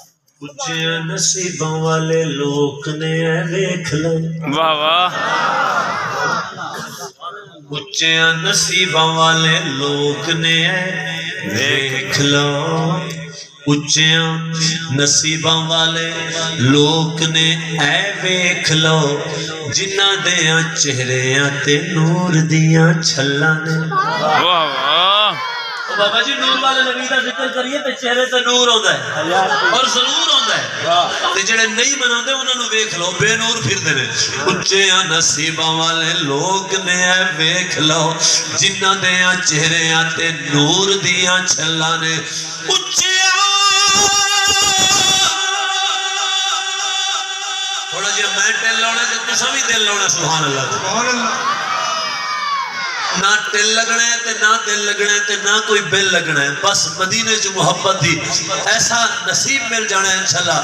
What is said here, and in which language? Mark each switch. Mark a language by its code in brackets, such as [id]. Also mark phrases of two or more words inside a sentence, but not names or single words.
[pa] کچھ نصیبوں والے لوگ نے دیکھ لو. واہ واہ. کچھ نصیبوں والے لوگ نے دیکھ لو. کچھ نصیبوں والے لوگ نے دیکھ لو جنہ دیاں چہریاں تے نور دیاں چھلاں نے. واہ واہ. بابا جی نور والے نبی کا ذکر کریے تے چہرے تے نور ہوندا ہے اور ضرور ہوندا ہے. تے جڑے نہیں مناندے انہاں نوں ویکھ لو بے نور پھردے نے. اچیاں نصیباں والے لوگ نے ویکھ لو جنہاں دیاں چہریاں تے نور دیاں چھلاں نے. اچیاں تھوڑا جہا میں ٹل لاؤنا تے تساں بھی دل لاؤنا. [ar] سبحان اللہ. سبحان اللہ. [pa] نہ ٹل لگنا ہے تے نہ دل لگنا ہے تے نہ کوئی بل لگنا ہے. بس مدینے جو محبت دی ایسا نصیب مل جانا ہے انشاءاللہ.